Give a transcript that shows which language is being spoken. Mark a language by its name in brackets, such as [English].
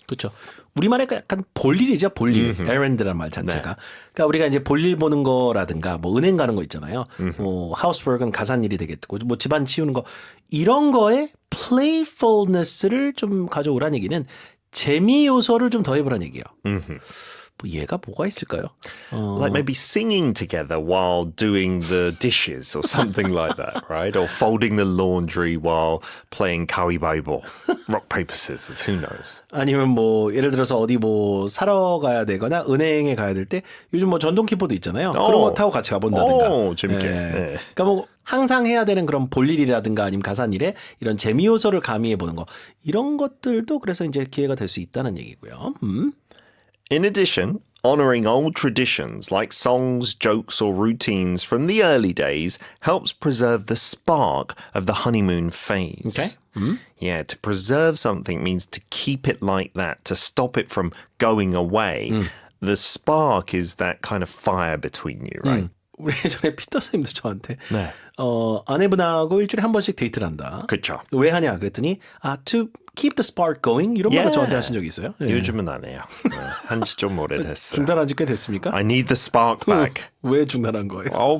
[Korean] 그렇죠. 우리말에 약간 볼일이죠, 볼일. errand 란 말 자체가. 그러니까 우리가 이제 볼일 보는 거라든가 뭐 은행 가는 거 있잖아요. 뭐 [English] housework [Korean] 은 가사일이 되겠고 뭐 집안 치우는 거 이런 거에 [English] playfulness [Korean] 를 좀 가져오라는 얘기는 재미 요소를 좀 더해보라는 얘기예요. 뭐 얘가 뭐가 있을까요? [English] Like maybe singing together while doing the dishes or something like that, right? Or folding the laundry while playing [Korean] 가위바위보, [English] rock, paper, scissors, who knows? [Korean] 아니면 뭐 예를 들어서 어디 뭐 사러 가야 되거나 은행에 가야 될 때 요즘 뭐 전동 킥보드 있잖아요. 그런 거 타고 같이 가본다든가. 재밌게. 예. 네. 그러니까 뭐 항상 해야 되는 그런 볼일이라든가 아니면 가산일에 이런 재미 요소를 가미해 보는 거 이런 것들도 그래서 이제 기회가 될 수 있다는 얘기고요. [English] In addition, honoring old traditions like songs, jokes, or routines from the early days helps preserve the spark of the honeymoon phase. Okay. Yeah, to preserve something means to keep it like that, to stop it from going away. The spark is that kind of fire between you, right? [Korean] 우리 예전에 피터 선생님도 저한테 네. 아내분하고 일주일에 한 번씩 데이트를 한다. 그렇죠. 왜 하냐 그랬더니 [English] to keep the spark going [Korean] 이런 말을 [English] Yeah. [Korean] 저한테 하신 적이 있어요. 예. 요즘은 안 해요. 한지 좀 오래됐어요. 중단한 지 꽤 됐습니까? [English] I need the spark back. [Korean] 왜 중단한 거예요?